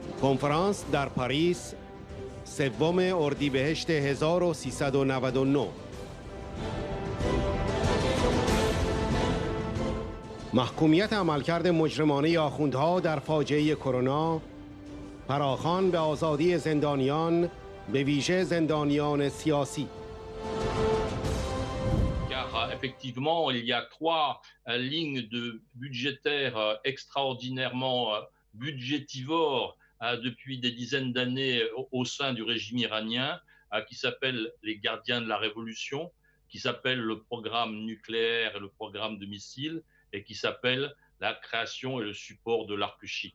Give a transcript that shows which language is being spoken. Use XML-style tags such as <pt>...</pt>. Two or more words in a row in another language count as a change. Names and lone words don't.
<fa>کنفرانس در پاریس سوم اردیبهشت 1399. محکومیت عملکرد مجرمانه آخوندها در فاجعه کرونا، فراخوان به آزادی زندانیان، به ویژه زندانیان سیاسی.</fa> <fr>Car effectivement, il y a trois lignes budgétaires extraordinairement budgétivores depuis des dizaines d'années au sein du régime iranien, qui s'appellent les gardiens de la révolution, qui s'appellent le programme nucléaire et le programme de missiles, et qui s'appelle la création et le support de l'arc chiite.</fr>